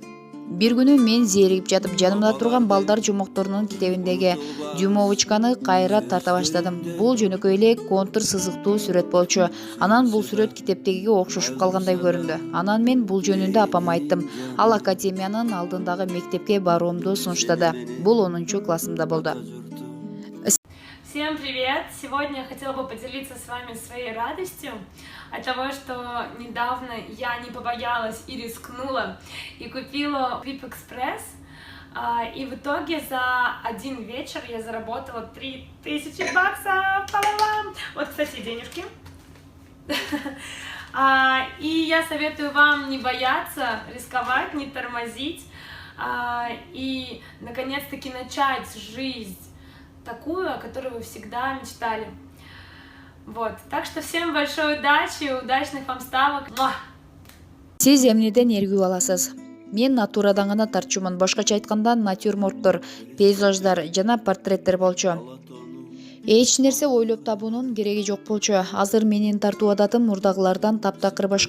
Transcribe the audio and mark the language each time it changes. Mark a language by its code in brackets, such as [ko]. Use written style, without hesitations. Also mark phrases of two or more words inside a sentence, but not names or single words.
[ky] Бир күнү мен зээригип жатып, жанымда турган балдар жомокторунун китебиндеги дюймовочканы кайра тарта баштадым. Бул жөнөкөй эле контур сызыктуу сүрөт болчу. Анан бул сүрөт китептегиге окшошуп калгандай көрүндү. Анан мен бул жөнүндө апама айттым. Ал академиянын алдындагы мектепке баруумду сунуштады. Бул 10-классымда болду. [ru] Всем привет! Сегодня я хотела бы поделиться с вами своей радостью от того, что недавно я не побоялась и рискнула и купила VIP Express. И в итоге за один вечер я заработала 3000 баксов. Па-ба-бам! Вот, кстати, денежки. И я советую вам не бояться, рисковать, не тормозить и наконец-таки начать жизнь такую, о которой вы всегда мечтали. Вот. Так что всем большой удачи, удачных вам ставок. [ky] Сиз эмнеден эргүү аласыз? Мен натурадан гана тартчумун. Башкача айтканда, натюрморттор, пейзаждар жана портреттер болчу. Эч нерсе ойлоп табуунун кереги жок болчу. Азыр менин тартуу адатым мурдагылардан таптакыр башка.